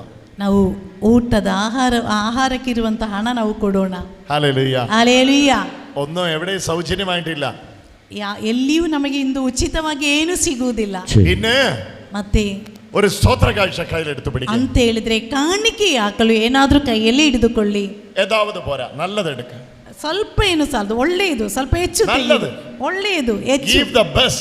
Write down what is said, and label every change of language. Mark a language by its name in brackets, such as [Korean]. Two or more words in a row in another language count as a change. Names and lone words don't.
[Kannada] ನಾವು ಊಟದ ಆಹಾರಕ್ಕಿರುವಂತ ಹಣ ನಾವು ಕೊಡೋಣ. [Malayalam] ഹല്ലേലൂയ, [Kannada] ಹಲ್ಲೆಲೂಯ. [Malayalam] ഒന്നും എവിടെ സൗജന്യമായിട്ടില്ല. [Kannada] ಎಲ್ಲಿಯೂ ನಮಗೆ ಇಂದು ಉಚಿತವಾಗಿ ಏನು ಸಿಗುವುದಿಲ್ಲ. [Malayalam] പിന്നെ [Kannada] ಮತ್ತೆ [Malayalam] ഒരു സ്തോത്ര കാഴ്ച കയ്യിലെടുത്ത് പിടിക്കുക. [Kannada] ಅಂತ ಹೇಳಿದ್ರೆ ಕಾಣಿಕೆ ಹಾಕಲು ಏನಾದ್ರೂ ಕೈಯಲ್ಲಿ ಹಿಡಿದುಕೊಳ್ಳಿ. [Malayalam] ഏതാവത് പോരാ, നല്ലത് എടുക്ക. [Kannada] ಸ್ವಲ್ಪ ಏನು ಸಾಲದು, ಒಳ್ಳೆಯದು ಸ್ವಲ್ಪ ಹೆಚ್ಚು ನಲ್ಲದು. ಒಳ್ಳೆಯದು ಹೆಚ್ಚು, [English] Give the best.